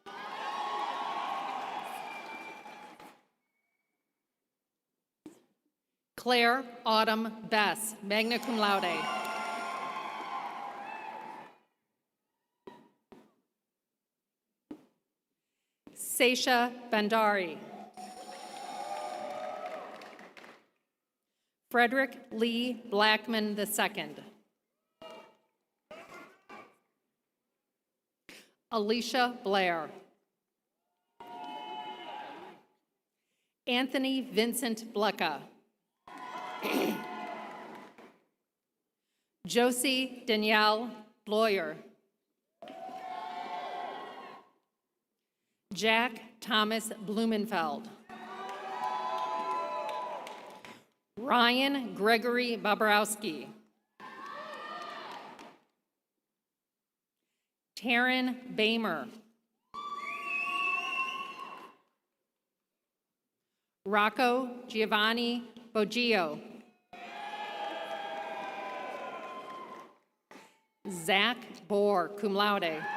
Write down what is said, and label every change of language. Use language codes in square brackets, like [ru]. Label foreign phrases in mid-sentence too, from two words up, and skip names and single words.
[en] Claire Autumn Bess, [la] magna cum laude. [en] Seisha Bandari. Frederick Lee Blackman II. Alicia Blair. Anthony Vincent Blecka. Josie Danielle Bloyer. Jack Thomas Blumenfeld. Ryan Gregory Bobrowski. Taryn Bamer. Rocco Giovanni Boggio. Zach Bohr, [la] cum laude.